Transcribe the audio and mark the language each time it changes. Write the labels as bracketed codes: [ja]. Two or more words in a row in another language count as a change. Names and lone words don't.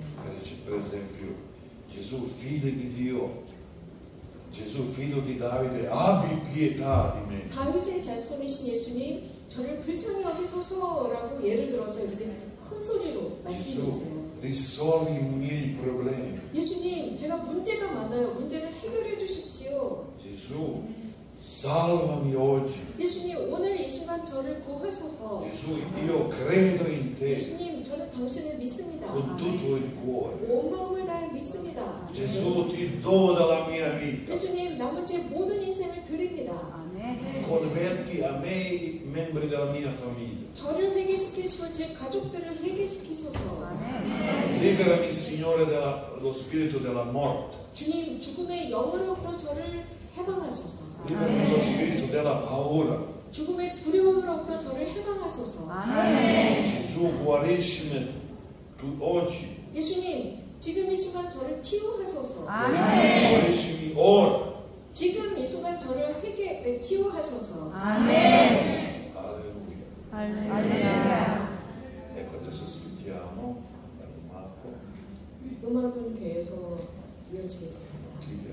[it] Per esempio, Gesù figlio di Dio, Gesù figlio di Davide, abbi pietà di me. [ko] 다윗의 자손이신 예수님, 저를 불쌍히 여기소서라고 예를 들어서 이렇게 큰 소리로 말씀드리세요. [it] Gesù, risolvi i miei problemi. [ko] 예수님, 제가 문제가 많아요. 문제를 해결해 주십시오. [it] Gesù, salvami oggi. [ko] 예수님, 오늘 이 순간 저를 구하소서. [it] Gesù, io credo in te [ko] 예수님, 저는 당신을 믿습니다. [it] con tutto il cuore. [ko] 온 마음을 다해 믿습니다. [it] Gesù, ti do dalla mia vita. [ko] 예수님, 남은 제 모든 인생을 드립니다. [it] Converti a me i membri della mia famiglia. [ko] 저를 회개시키시고 제 가족들을 회개시키소서. [it] Liberami, Signore, dallo spirito della morte. [ko] 주님, 죽음의 영으로부터 저를 해방하소서. [it] Liberami dallo spirito della paura. [ko] 죽음의 두려움으로부터 저를 해방하소서. [it] Gesù, guariscimi tu oggi. [ko] 예수님, 지금 이 순간 저를 치유하소서. [it] Guariscimi ora. [ko] 지금 이 순간 저를 치유하소서. [it] Alleluia. [ko] 할렐루야. [it] Ecco, adesso aspettiamo. Padre Marco. [ko] 음악은 계속 이어지겠습니다.